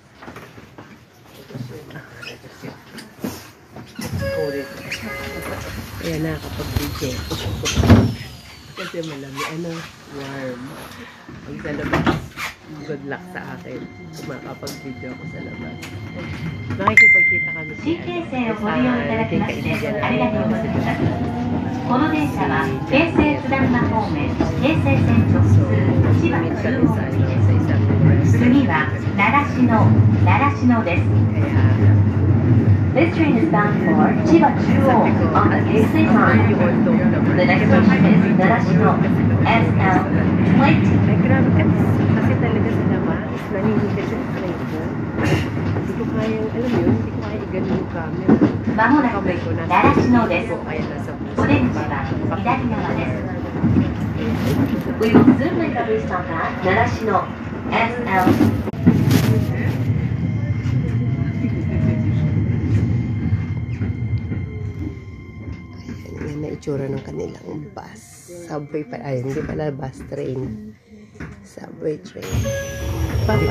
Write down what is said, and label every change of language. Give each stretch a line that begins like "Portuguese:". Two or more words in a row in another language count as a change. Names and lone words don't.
Filipino: Ayan, nakakapag-video. Kasi malamig, warm. Pag sa labas,
English: good luck
Filipino: sa akin kung makapag-video ako sa labas. Makikipagkita kami sa ating kaibigan namin.
Japanese: この電車は京成津田沼方面京成線直通千葉中央行きです。次は習志野です。
English: This train is bound for 千葉中央 on the Keisei line. The next station is 習志野 SL20.
Filipino: Ay, grabe kasi talaga sa labas, nanginginig sa train ko. Hindi ko kayang, alam mo yun, hindi ko kaya i-ganon yung camera.
Japanese: まもなく習志野です。
Filipino: Kaya nasa
Japanese: お出口は左側です。
English: We will soon make a restart at 習志野 SL.
Filipino: Yan na itsura ng kanilang bus. Subway pa, ay hindi pala
English: bus train. Subway train.
Filipino: Papa.